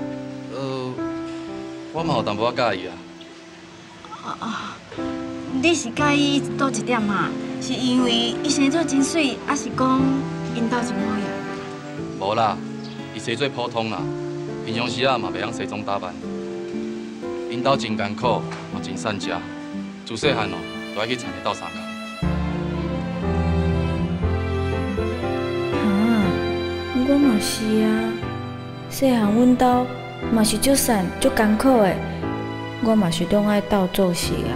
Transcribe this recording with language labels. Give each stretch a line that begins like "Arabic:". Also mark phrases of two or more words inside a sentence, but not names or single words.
Min Nan Chinese: 我嘛有淡薄仔介意啊。你是介意倒一点啊？是因为伊生做真水，还是讲因兜真好呀？无啦，伊生做普通啦，平常时啊嘛袂晓西装打扮。因兜真艰苦，嘛真善食，自细汉就爱去田里斗相共。我嘛是啊，细汉阮兜嘛是足瘦足艰苦的，我嘛是拢爱斗做事啊。